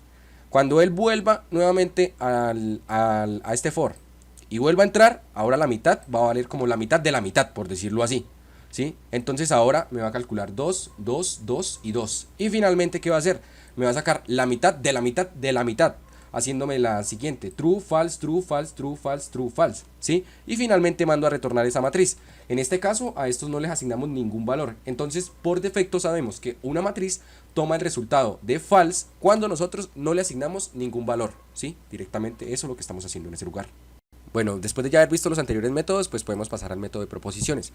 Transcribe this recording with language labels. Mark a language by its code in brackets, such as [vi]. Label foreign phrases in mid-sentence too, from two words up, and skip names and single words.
[es] Cuando él vuelva nuevamente a este for y vuelva a entrar, ahora la mitad va a valer como la mitad de la mitad, por decirlo así, ¿sí? Entonces ahora me va a calcular 2, 2, 2 y 2. Y finalmente, ¿qué va a hacer? Me va a sacar la mitad de la mitad de la mitad, haciéndome la siguiente: [en] true, false, true, false, true, false, true, false, [es] ¿sí? Y finalmente mando a retornar esa matriz. En este caso a estos no les asignamos ningún valor, entonces por defecto sabemos que una matriz toma el resultado de false cuando nosotros no le asignamos ningún valor, ¿sí? Directamente eso es lo que estamos haciendo en ese lugar. Bueno, después de ya haber visto los anteriores métodos, pues podemos pasar al método de proposiciones.